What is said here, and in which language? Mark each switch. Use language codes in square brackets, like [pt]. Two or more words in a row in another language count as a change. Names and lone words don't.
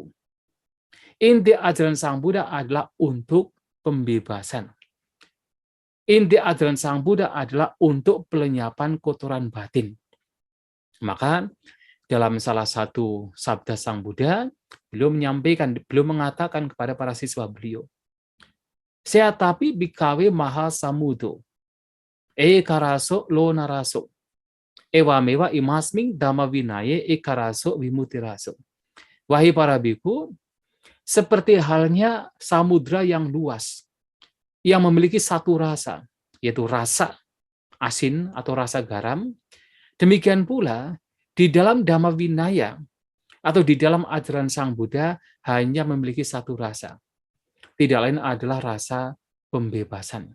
[id] Inti ajaran Sang Buddha adalah untuk pembebasan. Inti ajaran Sang Buddha adalah untuk pelenyapan kotoran batin. Maka dalam salah satu sabda Sang Buddha, beliau mengatakan kepada para siswa beliau, [pi] "Seatapi bikawe maha samudo, karaso lo naraso, ewamewa imasming dhamma vinaye karaso vimutiraso." [id] Wahai para biku, seperti halnya samudra yang luas, yang memiliki satu rasa, yaitu rasa asin atau rasa garam. Demikian pula, di dalam Dhamma Vinaya, atau di dalam ajaran Sang Buddha, hanya memiliki satu rasa, tidak lain adalah rasa pembebasan.